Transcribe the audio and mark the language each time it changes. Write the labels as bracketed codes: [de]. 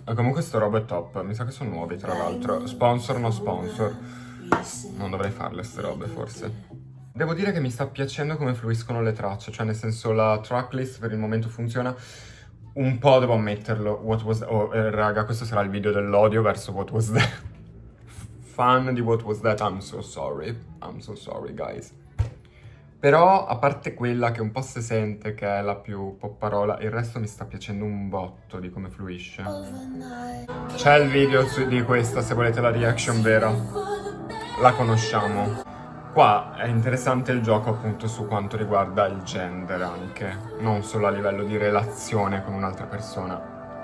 [it] Comunque sto roba è top. Mi sa che sono nuovi, tra l'altro. Sponsor, no sponsor. Non dovrei farle ste robe, forse. Devo dire che mi sta piacendo come fluiscono le tracce. Cioè, nel senso, la tracklist per il momento funziona. Un po' devo ammetterlo. Raga, questo sarà il video dell'odio verso What Was That. Fan di What Was That, [en] I'm so sorry, guys. [it] Però, a parte quella che un po' si sente che è la più popparola, il resto mi sta piacendo un botto di come fluisce. C'è il video di questa, se volete la reaction vera. La conosciamo. Qua è interessante il gioco appunto su quanto riguarda il gender anche, non solo a livello di relazione con un'altra persona.